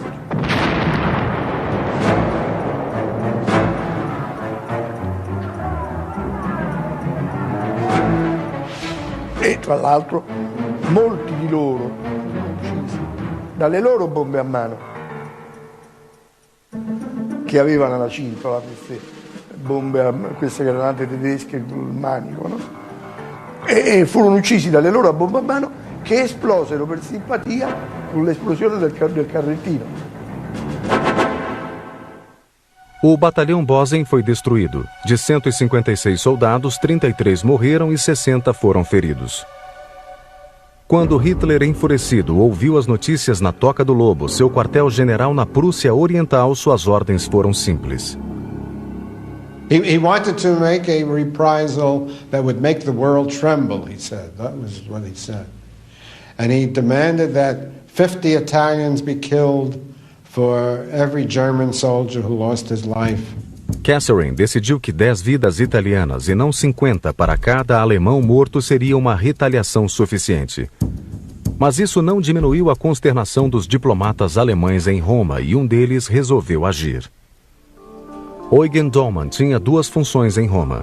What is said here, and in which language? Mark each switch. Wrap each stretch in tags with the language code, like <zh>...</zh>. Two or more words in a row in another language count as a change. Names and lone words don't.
<it>E tra l'altro molti di loro uccisi dalle loro bombe a mano che avevano la cintola, queste granate tedesche col manico, no? E furono uccisi dalle loro bombe a mano che esplosero per simpatia con l'esplosione del carrettino.</it> <pt>O batalhão Bozen foi destruído. De 156 soldados, 33 morreram e 60 foram feridos. Quando Hitler, enfurecido, ouviu as notícias na Toca do Lobo, seu quartel-general na Prússia Oriental, suas ordens foram simples.</pt> <en>He wanted to make a reprisal that would make the world tremble, he said. That was what he said. And he demanded that 50 Italians be killed for every German soldier who lost his life.</en> <pt>Catherine decidiu que 10 vidas italianas e não 50 para cada alemão morto seria uma retaliação suficiente. Mas isso não diminuiu a consternação dos diplomatas alemães em Roma e um deles resolveu agir. Eugen Dollmann tinha 2 funções em Roma.</pt>